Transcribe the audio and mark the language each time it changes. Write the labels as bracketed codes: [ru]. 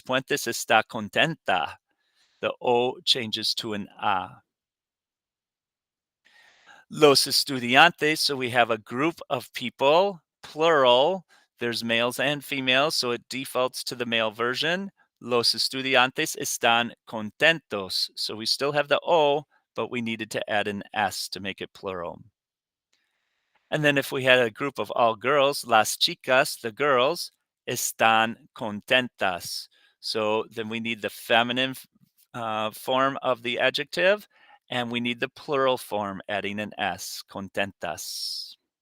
[es] Puentes está contenta. [en] The O changes to an A. Los estudiantes, so we have a group of people, plural. There's males and females, so it defaults to the male version. [es] Los estudiantes están contentos. [en] So we still have the O, but we needed to add an S to make it plural. And then if we had a group of all girls, [es] las chicas, [en] the girls, [es] están contentas. [en] So then we need the feminine form of the adjective, and we need the plural form adding an S, contentas.